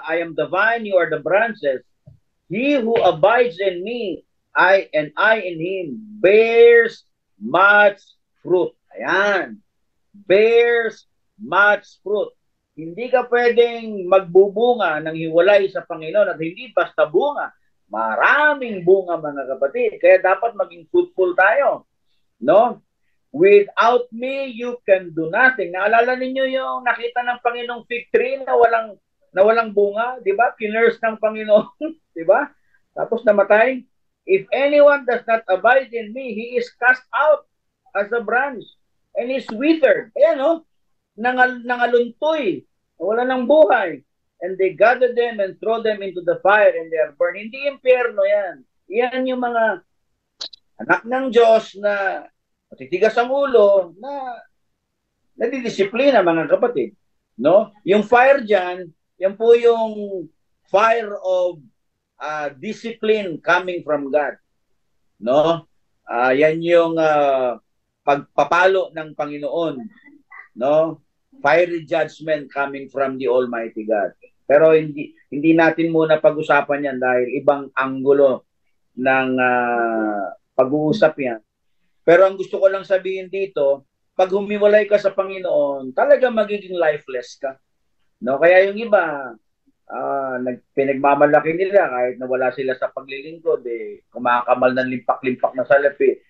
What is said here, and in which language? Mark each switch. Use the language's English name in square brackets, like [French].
[English] I am the vine, you are the branches. He who abides in me, I in him, bears much fruit. Ayan. Bears much fruit. [Filipino] Hindi ka pwedeng magbubunga ng hiwalay sa Panginoon at hindi basta bunga. Maraming bunga, mga kapatid. Kaya dapat maging fruitful tayo. No? [English] Without me, you can do nothing. [Filipino] Naalala ninyo yung nakita ng Panginoong fig tree na walang bunga, di ba? Kinurse ng Panginoon, di ba? Tapos namatay. [English] If anyone does not abide in me, he is cast out as a branch and is withered. Ayan, no? [Filipino] Nangaluntoy. Wala ng buhay. [English] And they gather them and throw them into the fire and they are burned. [Filipino] Hindi impyerno yan. Yan yung mga anak ng Diyos na matitigas ang ulo na nadidisiplina, mga kapatid. No? Yung fire dyan, yan po yung [English] fire of discipline coming from God. [Filipino] No? Yan yung pagpapalo ng Panginoon. No? [English] Fiery judgment coming from the Almighty God. [Filipino] Pero hindi natin muna pag-usapan yan dahil ibang anggulo ng pag-uusap yan. Pero ang gusto ko lang sabihin dito, pag humiwalay ka sa Panginoon, talaga magiging lifeless ka. No? Kaya yung iba, pinagmamalaki nila kahit nawala sila sa paglilingkod, kumakamal ng limpak-limpak na salapi.